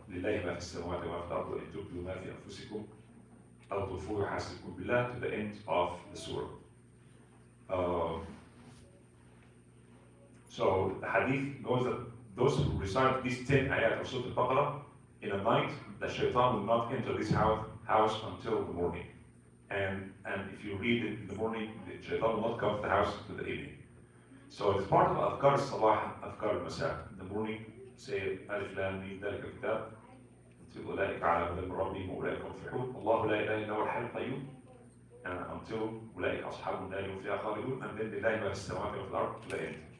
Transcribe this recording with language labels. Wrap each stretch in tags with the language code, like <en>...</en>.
<ar>لله ما في السماوات وما في الأرض وإن تبدوا ما في أنفسكم أو تخفوه يحاسبكم بالله,</ar> <en>to the end of the surah. So the hadith knows that those who recite these 10 ayat of Surah Al-Baqarah in a night, the shaitan will not enter this house until the morning. And if you read it in the morning, the shaitan will not come to the house until the evening. So it's part of Adhkar al-Sabah and Adhkar al-Masa. In the morning, say Alif Lam Mim</en> <ar>ذلك الكتاب أولئك على هدى من ربهم وأولئك هم المفلحون الله لا إله إلا هو الحي القيوم, until أولئك أصحاب النار هم فيها خالدون,</ar> <en>and then</en> <ar>لله ما في السماوات وما في الأرض</ar> <en>to the end.</en>